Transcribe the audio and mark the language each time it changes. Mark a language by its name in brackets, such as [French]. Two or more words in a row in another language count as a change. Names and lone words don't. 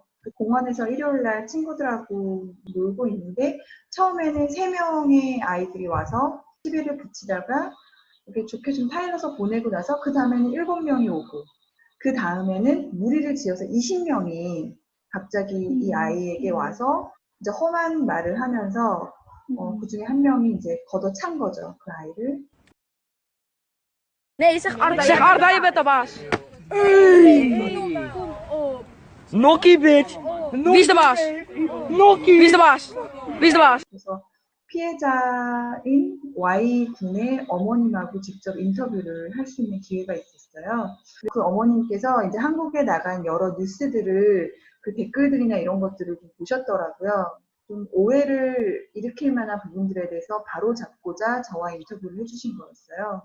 [Korean] 그 공원에서 일요일날 친구들하고 놀고 있는데 처음에는 3명의 아이들이 와서 시비를 붙이다가 이렇게 좋게 좀 타일러서 보내고 나서 그 다음에는 7명이 오고 그 다음에는 무리를 지어서 20명이 갑자기 이 아이에게 와서 이제 험한 말을 하면서 그 중에 한 명이 이제 걷어찬 거죠, 그 아이를. [Dutch] Nee, zeg Arda. Zeg Arda, je bent de baas. Nokkie, bitch! Wie is de baas? Nokkie! Wie is de baas? Wie is de baas? [Korean] 그래서 피해자인 Y군의 어머님하고 직접 인터뷰를 할 수 있는 기회가 있었어요. 그 어머님께서 이제 한국에 나간 여러 뉴스들을 그 댓글들이나 이런 것들을 좀 보셨더라고요. 좀 오해를 일으킬 만한 부분들에 대해서 바로 잡고자 저와 인터뷰를 해주신 거였어요.